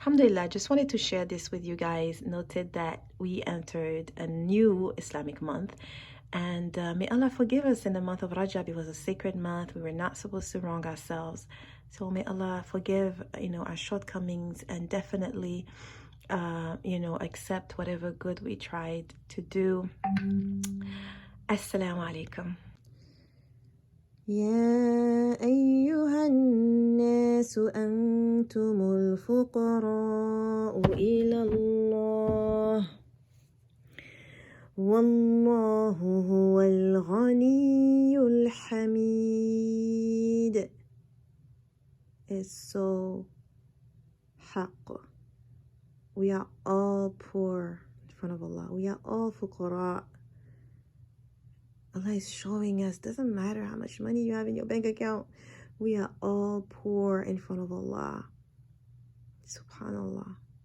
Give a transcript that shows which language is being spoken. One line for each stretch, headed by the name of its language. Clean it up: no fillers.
English: Alhamdulillah, just wanted to share this with you guys. Noted that we entered a new Islamic month, and may Allah forgive us. In the month of Rajab, it was a sacred month. We were not supposed to wrong ourselves. So may Allah forgive, our shortcomings, and definitely, accept whatever good we tried to do. Assalamu alaikum.
Arabic: يا أيها الناس أنتم الفقراء إلى الله والله هو الغني الحميد.
English: It's so حق. We are all poor in front of Allah. We are all fuqara. Allah is showing us, doesn't matter how much money you have in your bank account, we are all poor in front of Allah. Subhanallah.